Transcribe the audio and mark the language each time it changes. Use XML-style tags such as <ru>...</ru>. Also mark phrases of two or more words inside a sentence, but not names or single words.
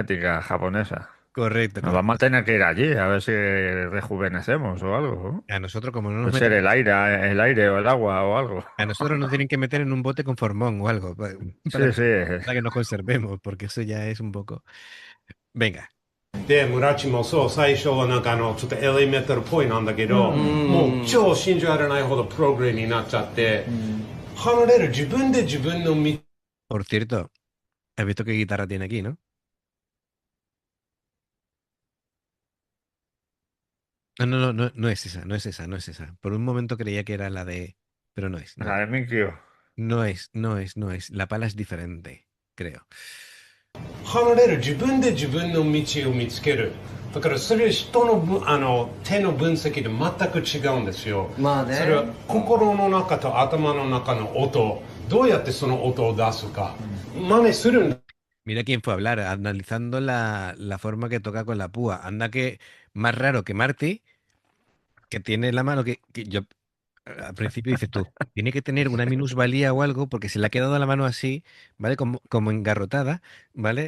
<es>genética japonesa. Correcto, Nos vamos a correcto. tener que ir allí a ver si rejuvenecemos o algo, ¿no? A nosotros, como no nos Puede ser meten, el aire o el agua o algo. a nosotros nos tienen que meter en un bote con formón o algo para, Sí, sí. para que nos conservemos, porque eso ya es un poco. Venga.</es> <ja>で村地もそう最初はなんかちょっとエレメンタルっぽいなんだけど、もう超信じられないほどプログレになっちゃって、離れる自分で自分の道</ja> <es>Por cierto, ¿has visto qué guitarra tiene aquí, no? No, no, no, no, no es esa, no es esa, no es esa. Por un momento creía que era la de. Pero no es, no. La de Mikio. No es, no es, no es. La pala es diferente, creo.</es> <ja>離れる自分で自分の道を見つけるだからそれは人の手の分析で全く違うんですよ。まあねそれは心の中と頭の中の音どうやってその音を出すか、真似するんだ</ja> <es>Mira quién fue a hablar, analizando la forma que toca con la púa. Anda que más raro que Marty, que tiene la mano que yo al principio dices tú, tiene que tener una minusvalía o algo porque se le ha quedado la mano así, ¿vale? Como engarrotada, ¿vale?</es>